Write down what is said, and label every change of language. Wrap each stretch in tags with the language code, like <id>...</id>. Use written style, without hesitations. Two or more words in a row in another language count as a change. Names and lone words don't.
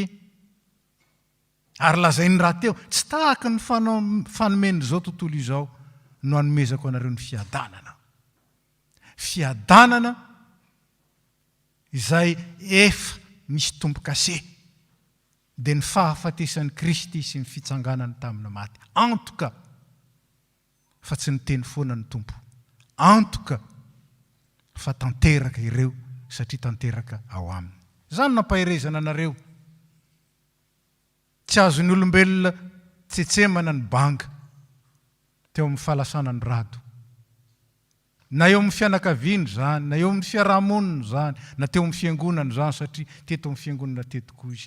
<mg>Ary lazainy raha teo, tsy tahaka ny fanomeny zao tontolo izao no anomezako anareo ny fiadanana. Fiadanana izay efa misy tombo-kase, dia ny fahafatesan'ny Kristy sy ny fitsanganany tamin'ny maty.</mg> <fr>En tout cas,</fr> <mg>fa tsy ny teny foana ny Tompo.</mg> <fr>En tout cas,</fr> <mg>fa tanteraka ireo, satria tanteraka ao aminy. Zany nampaherezana anareo. Tsy azon'ny olombelona tsetsemana ny banga teo amin'ny fahalasana ny rado. Na eo amin'ny fianakaviany zany, na eo amin'ny fiarahamonina zany, na teo amin'ny fiangonana zany, satria teto amin'ny fiangonana teto koa izy.</mg>